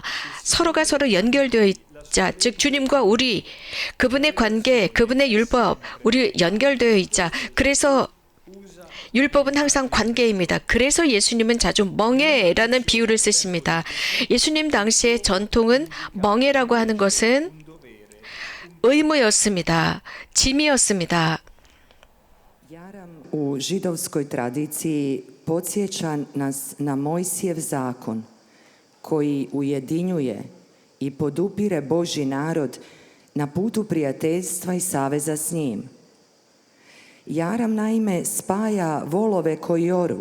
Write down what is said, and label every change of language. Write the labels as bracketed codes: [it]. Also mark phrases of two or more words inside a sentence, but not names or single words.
[ko] 서로가 서로 연결되어 있자. 즉 주님과 우리, 그분의 관계, 그분의 율법, 우리 연결되어 있자. 그래서 율법은 항상 관계입니다. 그래서 예수님은 자주 멍에라는 비유를 쓰십니다. 예수님 당시의 전통은 멍에라고 하는 것은 의무였습니다. 짐이었습니다. [hr] Jaram u židovskoj tradiciji podsjeća nas na Mojsijev zakon koji ujedinjuje i podupire Božji narod na putu prijateljstva i saveza s njim. Jaram naime spaja volove koji oru.